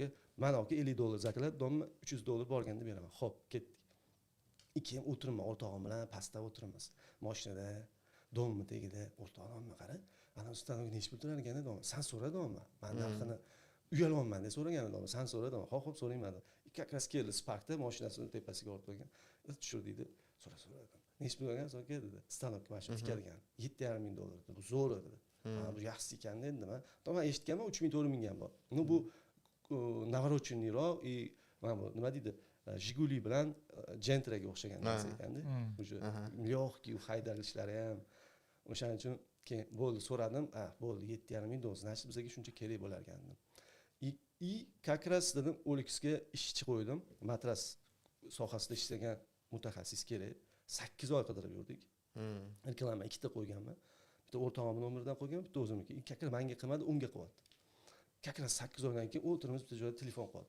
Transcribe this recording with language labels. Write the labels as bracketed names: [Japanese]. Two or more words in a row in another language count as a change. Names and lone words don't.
[Uzbek] Mana aka $50 zaklab, domma $300 borganda beraman. Xo'p, ketdik. Keyin o'tirman o'rtog'im bilan pastda o'tiramiz. Mashinada, domni tagida o'rtog'imni qara. Ana stanok nech pul turar ekan dom. Sen so'ra domma. Men narxini uyalyapman deb so'ragan edim. Sen so'ra dom. Xo'p, so'rayman. [Russian] Как раз [Uzbek] keldi Sparkda mashinasini tepasiga olib qo'ygan. Tushir dedi. So'ra dedim. Nech pul olgan? So'ra dedi. Stanok mashina tikadigan. $7,500 dedi. Bu zo'r dedi. Bu yaxshi ekan dedim. To'g'ri eshitganman, 3000-4000 ham bor. Bu navorocheniyroq, mana bu nima deydi? Jiguli bilan Gentraga o'xshagan narsa ekanda. O'sha lyoqki haydalishlari ham. O'shaning uchun keyin bo'ldi so'radim. Bo'ldi $7,500. Значит, bizga shuncha kerak bo'lar ekan dedim. [Russian] Как раз [Uzbek] dedim OLXga ishchi qo'ydim. Matras sohasida ishlagan mutaxassis kerak. 8 oy qidirib yurdik. Reklama 2 ta qo'yganman. Bitta o'rtog'imning nomeridan qo'ygan, bitta o'zimniki. Kakar menga qilmadi, unga qilyapti. Kakar 8 oydan keyin o'tirimiz bitta joyda telefon qilyapti.